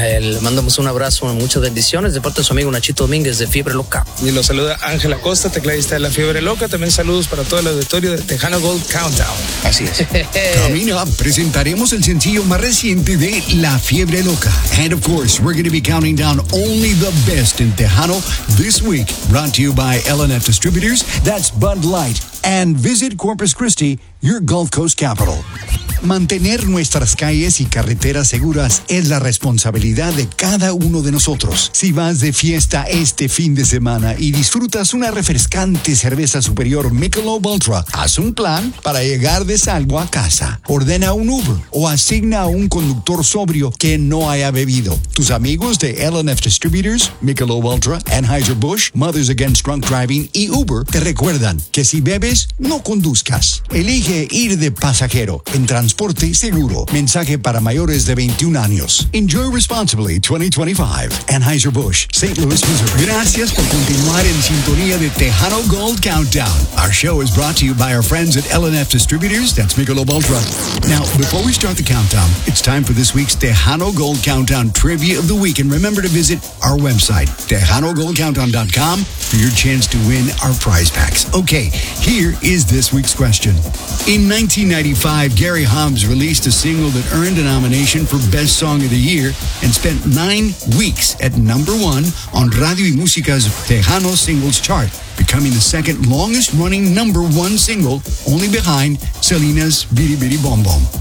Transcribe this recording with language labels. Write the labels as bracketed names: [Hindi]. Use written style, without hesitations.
[Spanish] Le mandamos un abrazo, muchas bendiciones de parte de su amigo Nachito Domínguez de Fiebre Loca. Y lo saluda Ángel Acosta, tecladista de La Fiebre Loca. También saludos para todo el auditorio de Tejano Gold Countdown. Así es. [English] Coming up, [Spanish] presentaremos el sencillo más reciente de La Fiebre Loca. [English] And of course, we're going to be counting down only the best in Tejano this week. Brought to you by LNF Distributors. That's Bud Light. And visit Corpus Christi, your Gulf Coast capital. [Spanish] Mantener nuestras calles y carreteras seguras es la responsabilidad de cada uno de nosotros. Si vas de fiesta este fin de semana y disfrutas una refrescante cerveza superior Michelob Ultra, haz un plan para llegar de salvo a casa. Ordena un Uber o asigna a un conductor sobrio que no haya bebido. Tus amigos de LNF Distributors, Michelob Ultra, Anheuser-Busch, Mothers Against Drunk Driving y Uber te recuerdan que si bebes, no conduzcas. Elige ir de pasajero en transporte seguro. Mensaje para mayores de 21 años. [English] Enjoy responsibly [Spanish] 2025. Anheuser-Busch, St. Louis, Missouri. Gracias por continuar en sintonía de Tejano Gold Countdown. [English] Our show is brought to you by our friends at LNF Distributors. That's Michelob Ultra. Now, before we start the countdown, it's time for this week's Tejano Gold Countdown Trivia of the Week. And remember to visit our website, TejanoGoldCountdown.com, for your chance to win our prize packs. Okay, here is this week's question. In 1995, Gary Hobbs released a single that earned a nomination for Best Song of the Year and spent 9 weeks at number one on Radio y Música's Tejano Singles Chart, becoming the second longest-running number one single, only behind Selena's Bitty Bitty Bom Bom.